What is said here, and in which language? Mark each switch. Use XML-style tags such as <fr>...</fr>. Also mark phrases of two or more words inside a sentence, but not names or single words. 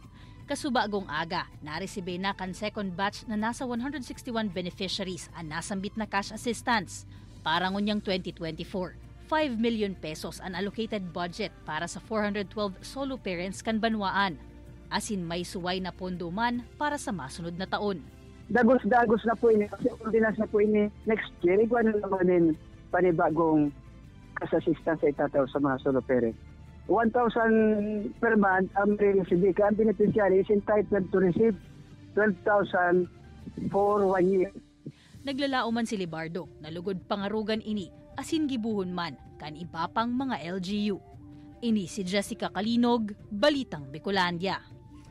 <bik>Kasubagong aga, naresibe na kan</bik> <en>second batch</en> <bik>na nasa 161 beneficiaries ang nasambit na</bik> <en>cash assistance.</en> <bik>Para ngunyang 2024, 5 million pesos ang</bik> <en>allocated budget</en> <bik>para sa 412</bik> <en>solo parents</en> <bik>kan banwaan. Asin may suway na pondo man para sa masunod na taon. Dagos na po ini, kasi ordinance na po ini</bik> <en>next year,</en> <bik>igual na naman din panibagong</bik> <en>cash assistance</en> <bik>ay tataw sa mga</bik> <en>solo parents.</en> <bik>1,000</bik> <en>per month</en> <bik>ang receive.</bik> <en>Ang beneficiary is entitled to receive 12,000 for 1 year.</en> <bik>Naglalao man si Libardo, nalugod pangarugan ini, asin gibuhon man, kan iba pang mga LGU. Ini si Jessica Kalinog, Balitang Bicolandia.</bik>